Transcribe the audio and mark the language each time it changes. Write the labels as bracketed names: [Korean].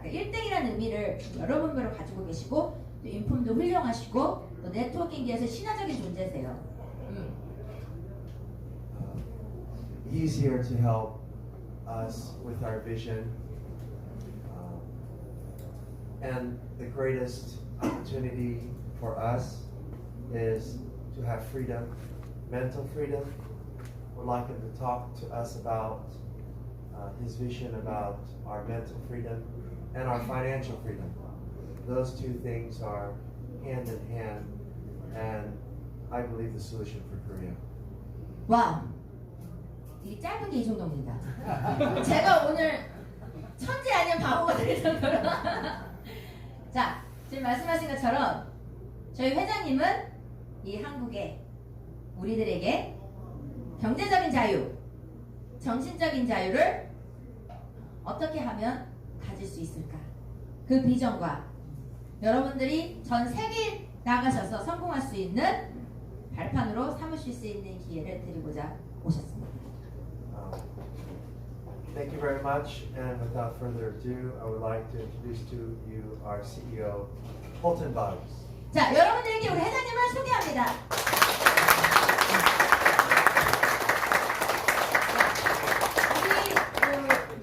[Korean] 그러니까 1등이라는 의미를 여러분별로 가지고 계시고 또 인품도 훌륭하시고 또 네트워킹계에서 신화적인 존재세요. [English] He's here to help us with our vision, and the greatest opportunity for us is to have freedom, mental freedom. We'd like him to talk to us about his vision about our mental freedom and our financial freedom. Those two things are hand in hand, and I believe the solution for Korea. [Korean] 와, 이 짧은 게 이 정도입니다. 제가 오늘 천재 아니면 바보가 될 정도로. 자, 지금 말씀하신 것처럼 저희 회장님은 이 한국에 우리들에게 경제적인 자유, 정신적인 자유를 어떻게 하면 가질 수 있을까? 그 비전과 여러분들이 전 세계에 나가셔서 성공할 수 있는 발판으로 삼으실 수 있는 기회를 드리고자 오셨습니다. [English] Thank you very much, and without further ado, I would like to introduce to you our CEO, 홀튼버그스. [Korean] 자, 여러분들에게 우리 회장님을 소개합니다. 우리